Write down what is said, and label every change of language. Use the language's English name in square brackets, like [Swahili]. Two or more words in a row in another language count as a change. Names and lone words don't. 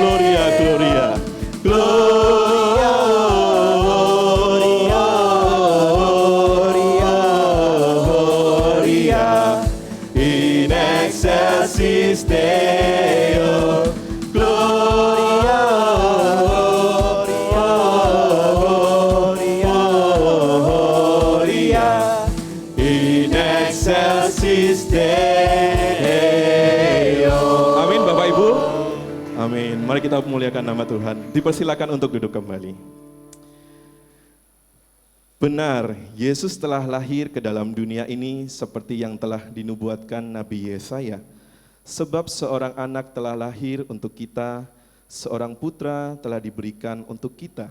[Latin] Gloria, gloria. Gloria in excelsis Deo. Gloria in excelsis Deo. [Indonesian] Amin Bapak Ibu. Amin. Mari kita memuliakan nama Tuhan. Dipersilakan untuk duduk kembali. Benar, Yesus telah lahir ke dalam dunia ini seperti yang telah dinubuatkan Nabi Yesaya. Sebab seorang anak telah lahir untuk kita, seorang putra telah diberikan untuk kita.